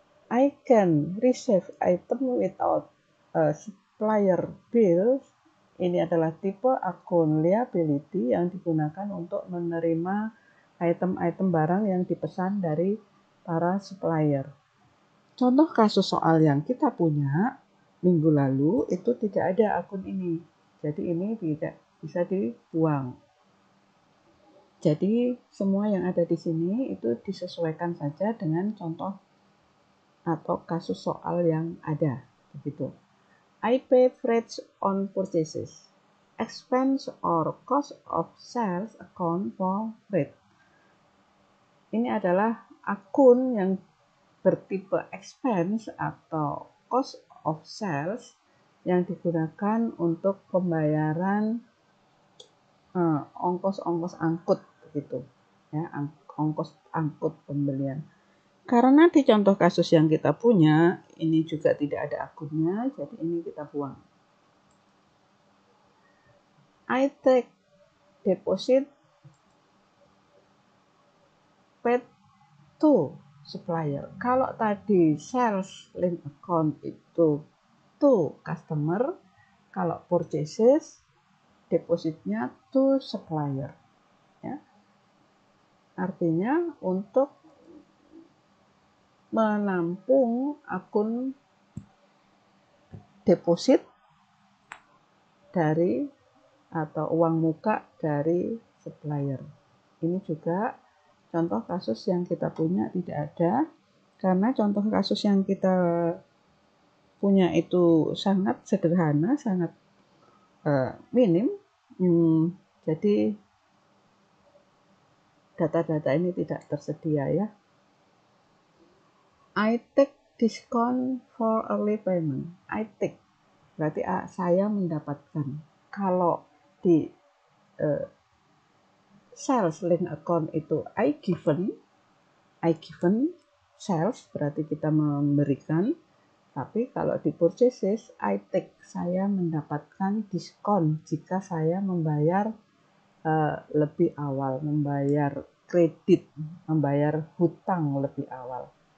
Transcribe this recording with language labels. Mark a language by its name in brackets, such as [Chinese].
[English] I can receive item without supplier bill. [Indonesian] Ini adalah tipe akun liability yang digunakan untuk menerima item-item barang yang dipesan dari para supplier. Contoh kasus soal yang kita punya minggu lalu itu tidak ada akun ini. Jadi ini tidak bisa dibuang. Jadi semua yang ada di sini itu disesuaikan saja dengan contoh atau kasus soal yang ada. Begitu. [English] I pay freight on purchases. Expense or cost of sales account for freight. [Indonesian] Ini adalah akun yang bertipe expense atau cost of sales yang digunakan untuk pembayaran ongkos-ongkos angkut gitu. Ya, ongkos angkut pembelian. Karena di contoh kasus yang kita punya, ini juga tidak ada akunnya, jadi ini kita buang. [English] I take deposit paid to supplier. [Indonesian] Kalau tadi sales link account itu to customer, kalau purchases depositnya to supplier. Ya. Artinya untuk menampung akun deposit dari atau uang muka dari supplier. Ini juga contoh kasus yang kita punya tidak ada, karena contoh kasus yang kita punya itu sangat sederhana, sangat minim. Jadi data-data ini tidak tersedia ya. [English] I take discount for early payment. I take [Indonesian] berarti saya mendapatkan. Kalau di sales link account itu [English] I given sales [Indonesian] berarti kita memberikan. Tapi kalau di purchases [English] I take, [Indonesian] saya mendapatkan diskon jika saya membayar lebih awal, membayar kredit, membayar hutang lebih awal.